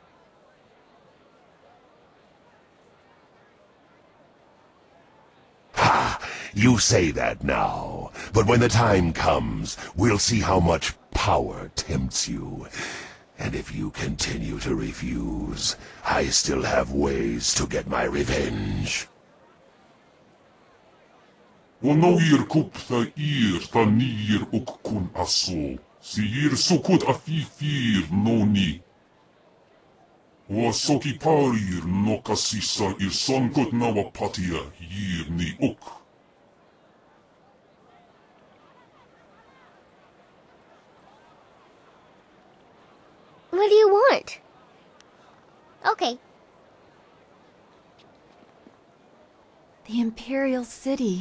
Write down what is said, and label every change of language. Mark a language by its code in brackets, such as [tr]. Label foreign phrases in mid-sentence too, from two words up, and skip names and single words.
[en] Ha! You say that now, but when the time comes, we'll see how much power tempts you. And if you continue to refuse, I still have ways to get my revenge. Wanawir kup tha ir tha nir uk kun aso. Si ir sukut afifir no ni. Soki parir no kasisa ir sonkot nawa patia yir ni uk. What do you want? Okay. The Imperial City.